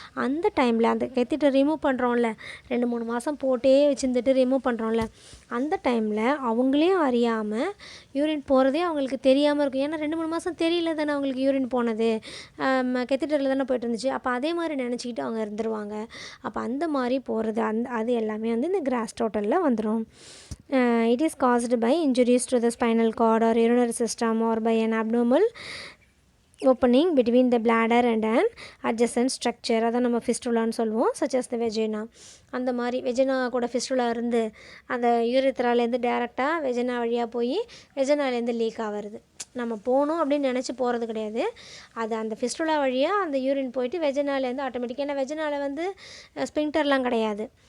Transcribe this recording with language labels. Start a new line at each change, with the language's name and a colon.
Tamil: அந்த டைமில் அந்த கெத்திட்டர் ரிமூவ் பண்ணுறோம்ல, 2-3 மாதம் போட்டே வச்சுருந்துட்டு ரிமூவ் பண்ணுறோம்ல, அந்த டைமில் அவங்களே அறியாமல் யூரின் போகிறதே அவங்களுக்கு தெரியாமல் இருக்கும். ஏன்னா 2-3 மாதம் தெரியல தானே அவங்களுக்கு யூரின் போனது, கெத்திட்டரில் தானே போய்ட்டு இருந்துச்சு. அப்போ அதே மாதிரி நினச்சிக்கிட்டு அவங்க இருந்துருவாங்க. அப்போ அந்த மாதிரி போகிறது அது எல்லாமே வந்து இந்த கிராஸ் டோட்டலில் வந்துடும்.
English: It is caused by injuries to the spinal cord or urinary system or by an abnormal opening between the bladder and and adjacent structure,
Tamil: அதான் நம்ம ஃபிஸ்டுலான்னு சொல்லுவோம்.
English: Such as the vagina.
Tamil: அந்த மாதிரி வெஜினா கூட ஃபிஸ்டுலா இருந்து அந்த யூரித்ராலேருந்து டேரெக்டாக வெஜினா வழியாக போய் வெஜினாலேருந்து லீக் ஆகிறது. நம்ம போகணும் அப்படின்னு நினச்சி போகிறது கிடையாது. அது அந்த ஃபிஸ்டுலா வழியாக அந்த யூரின் போயிட்டு வெஜினாலேருந்து ஆட்டோமேட்டிக்காக, ஏன்னா வெஜினால வந்து ஸ்பிங்டர்லாம் கிடையாது.